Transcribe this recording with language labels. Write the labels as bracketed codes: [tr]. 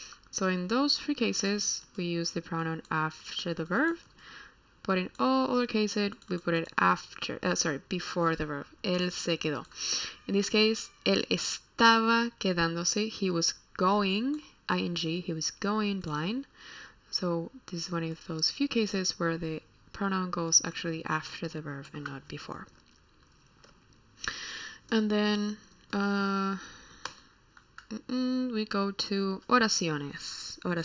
[en] So in those 3 cases, we use the pronoun after the verb, but in all other cases, we put it before the verb. [es] Él se quedó. [en] In this case, [es] él estaba quedándose. [en] He was going, ing, he was going blind. So this is one of those few cases where the pronoun goes actually after the verb and not before. And then we go to oraciones.